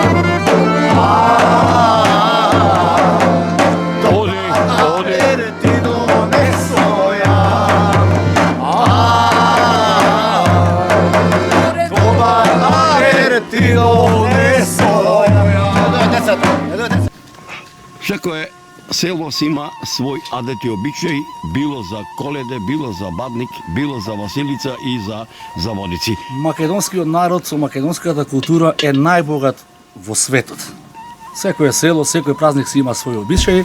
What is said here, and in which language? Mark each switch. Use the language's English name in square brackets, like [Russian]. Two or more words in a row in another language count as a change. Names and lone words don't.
[Macedonian] Оди. Ти донесо ја. Добар ти донесо ја. Секое село си има свој адет и обичај, било за Коледе, било за Бадник, било за Василица и за Водици. Македонскиот народ со македонската култура е најбогат во светот. Секој село, секој празник си има свој обичај.